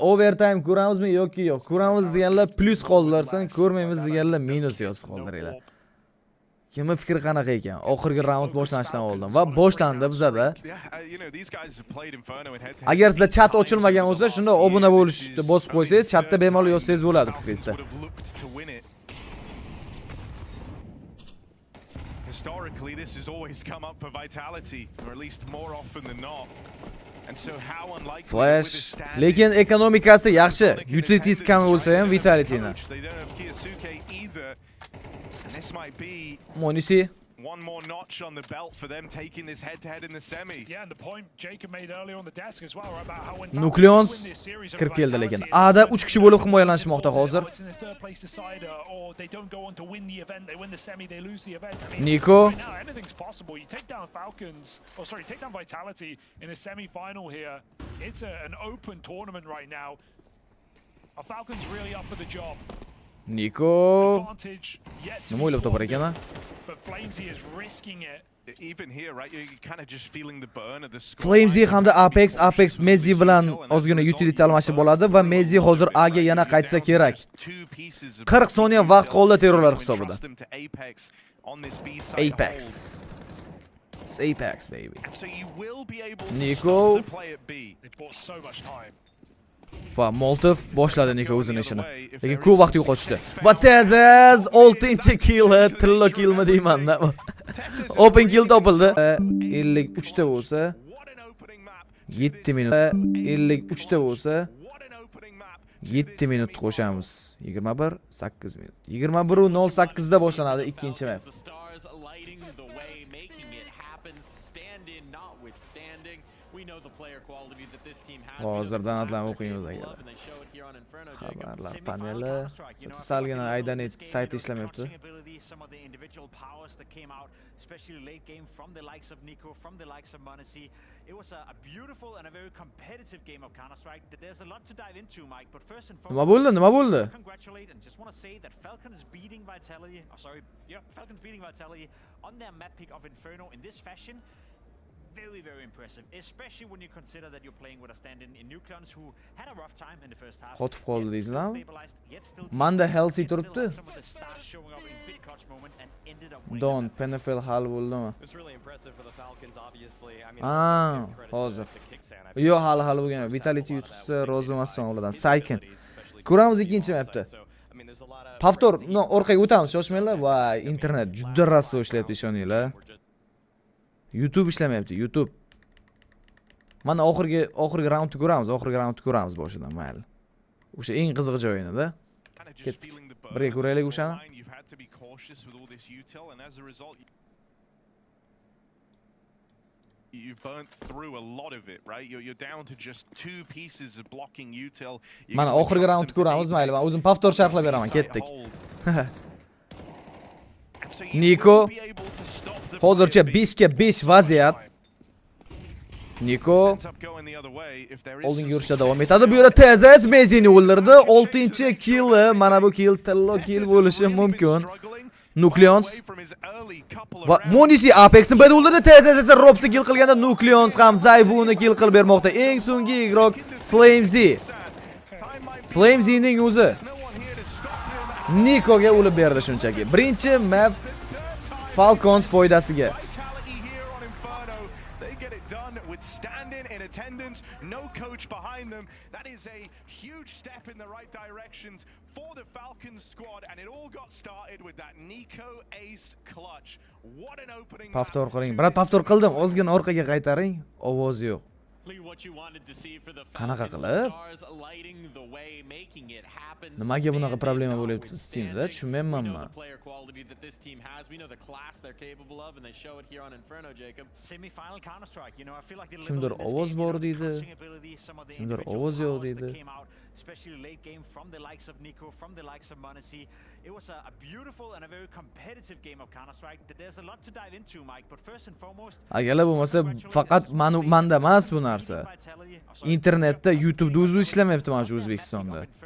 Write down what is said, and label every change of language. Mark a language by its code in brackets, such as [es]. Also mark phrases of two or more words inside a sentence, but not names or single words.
[uz] Overtime ko'ramizmi yoki yo'q? Ko'ramiz deganlar plus qoldilar, sen ko'rmaymiz deganlar minus yozib qoldiringlar. Kimning fikri qanaqa ekan? Oxirgi raund boshlanishidan oldin va boshlandi bizada. Agar sizda chat ochilmagan bo'lsa, shunda obuna bo'lishni bosib qo'ysangiz, chatda bemalol yozsangiz bo'ladi fikringizda. [en] Historically, this has always come up for Vitality, or at least more often than not. And so how unlikely Flash, [uz] lekin ekonomikasi yaxshi. Utilities kam bo'lsa ham Vitality'ni. [en] They don't have Kiyosuke either. And this might be Monisi one more notch on the belt for them taking this head-to-head in the semi. Yeah, and the point Jacob made earlier on the desk as well about how when [uz] Nukleons kirib keldi lekin. A'da 3 kishi bo'lib himoyalanishmoqda hozir. [en] Niko Anything's possible. You take down Falcons, or sorry, take down Vitality in a semi-final here. It's an open tournament right now. Are Falcons really up for the job? Niko Advantage yet to [uz] nima [en] be [uz] o'ylab topar [en] squandered, [uz] ekan? [en] but Flamesy is risking it. Even here, right, you're kind of just feeling the burn of the score. [uz] Flamesy hamda Apex Mezi bilan ozgina utility almashib bo'ladi va Mezi hozir A ga yana qaytsa kerak. 40 soniya vaqt qoldi terrorlar hisobida. [en] Apex. It's Apex, baby. Niko They bought so much time. [uz] va Molotov boshladi Niko o'zining ishini. Lekin ko'p vaqt yo'qotishdi. Va Tezaz 6-kill, tillo killmi deyman-da. Open kill topildi. 53 ta bo'lsa 7 minut. 53 ta bo'lsa 7 minut qo'shamiz. 21 8 minut. 21:08 da boshlanadi ikkinchi map. Hozirdan atlanib o'qiymiz aka. Xabarlar paneli. Salgina Aydanet sayti ishlamayapti. [en] Especially late game from the likes of Nico, from the likes of Monesi. It was a beautiful and a very competitive game of Counter-Strike. There's a lot to dive into, Mike, but first and [uz] Nima [en] foremost, [uz] bo'ldi? [en] congratulate and just want to say that Falcons beating Vitality, Falcons beating Vitality on their map pick of Inferno in this fashion. Very, very impressive, especially when you consider that you're playing with a stand-in in Nucleons who had a rough time in the first half. [uz] Qotib qoldi [en] yet still [uz] deysizlarmi? [en] stabilized, yet still [uz] Manda [en] came back, Halsey yet still [uz] turibdi. [en] had some of the stars showing up in big clutch moment and ended up winning Don the map. [uz] Penafel hal bo'ldimi? [en] It's really impressive for the Falcons, obviously. I mean, Ah, give credit [uz] hozir. [en] to Kicksan. I [uz] Yo'q, hali bo'lgan. Vitality yutsa rozi emasman ulardan. Saykin. Ko'ramiz ikkinchi mapda. Pavtor, orqaga o'tamiz, shoshmanglar. Voy, internet juda rasso ishlayapti, ishoninglar. YouTube ishlamayapti, YouTube. Mana oxirgi raundni ko'ramiz boshidan, mayli. O'sha eng qiziq joyini-da. Ketdik. Birga ko'raylik o'shani. [en] You've burnt through a lot of it, right? You're down to just 2 pieces of blocking util. [uz] Mana oxirgi raundni ko'ramiz, mayli. Men o'zim pavtor sharhlab beraman, ketdik. Niko hozircha 5 ga 5 vaziyat. Niko oldinga yurishda davom etadi. Bu yerda Tezaz Mezini o'ldirdi. 6-kill. Mana bu kill tillo kill bo'lishi mumkin. Nukleons va Monisi Apex'ni bir o'ldirdi. Tezaz esa Robsni kill qilganda Nukleons ham Zayvuni kill qilib bermoqda. Eng so'nggi igrok Flamesy'ning o'zi Nikoga o'lib berdi shunchaki. Birinchi map Falcons foydasiga. [en] Attendance, no coach behind them. That is a huge step in the right directions for the Falcons squad, and it all got started with that Nico ace clutch. What an opening! [uz] Pavtor qiling. Biroq pavtor qildim. Ozgina orqaga qaytaring. Ovoz yo'q. Qanaqa qilib? Nimaga bunaqa problema bo'lyapti Steamda? Tushunmayman men. [en] Semi-final Counter-Strike, you know, I feel like the [uz] Kimdir [en] level of this [uz] ovoz [en] game, [uz] bor [en] you know, [uz] deydi. [en] coaching ability, some of the [uz] Kimdir [en] individual [uz] ovoz yo'q [en] powers that [uz] deydi. [en] came out, especially late game from the likes of Nico, from the likes of Monesi. It was a beautiful and a very competitive game of Counter-Strike. There's a lot to dive into, Mike, but first and foremost, [uz] Agarlar bo'lmasa faqat manda emas bu narsa. Internetda, YouTube'da o'zi ishlamayapti mana shu O'zbekistonda.